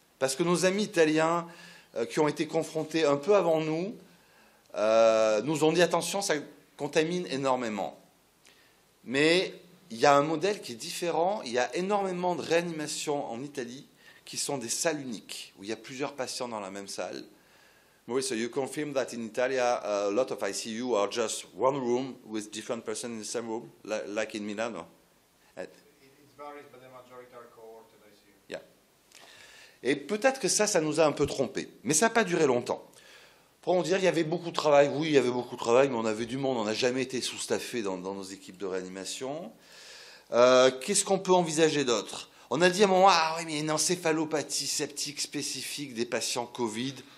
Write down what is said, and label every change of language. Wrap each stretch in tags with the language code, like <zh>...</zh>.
<fr>Parce que nos amis italiens qui ont été confrontés un peu avant nous nous ont dit attention, ça contamine énormément. Mais il y a un modèle qui est différent. Il y a énormément de réanimations en Italie qui sont des salles uniques, où il y a plusieurs patients dans la même salle.</fr> <en>Mauricio, you confirm that in Italy, a lot of ICU are just one room with different persons in the same room, like in Milano? It varies, but the majority are cohorted ICU. Yeah.</en> <fr>Et peut-être que ça nous a un peu trompés. Mais ça n'a pas duré longtemps. Pour en dire, il y avait beaucoup de travail. Oui, il y avait beaucoup de travail, mais on avait du monde. On n'a jamais été sous-staffé dans nos équipes de réanimation. Qu'est-ce qu'on peut envisager d'autre? On a dit à un moment, ah oui, mais il y a une encéphalopathie septique spécifique des patients Covid.</fr>